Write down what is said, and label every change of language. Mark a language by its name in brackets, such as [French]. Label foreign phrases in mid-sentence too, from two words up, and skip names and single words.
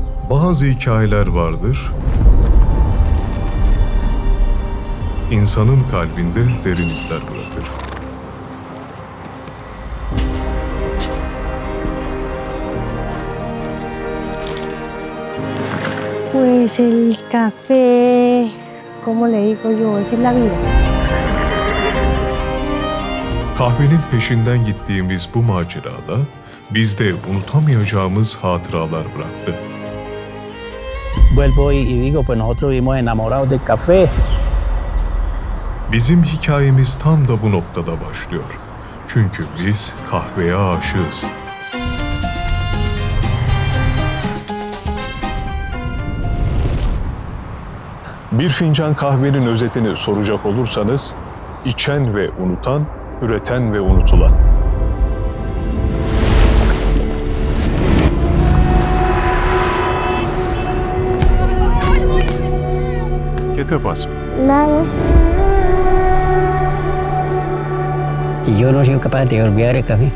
[Turkish] Bazı hikayeler vardır, insanın kalbinde derin izler bırakır. [Spanish] Pues el café, ¿cómo le digo yo? Esa es la vida. [Turkish] Kahvenin peşinden gittiğimiz bu macerada bizde unutamayacağımız hatıralar bıraktı. [Spanish] Vuelvo y digo, pues nosotros vivimos enamorados del café. [Turkish] Bizim hikayemiz tam da bu noktada başlıyor. Çünkü biz kahveye aşığız. Bir fincan kahvenin özetini soracak olursanız, içen ve unutan, üreten ve unutulan. [Spanish] ¿Qué te pasa? Nada. Y yo no soy capaz de olvidar el café.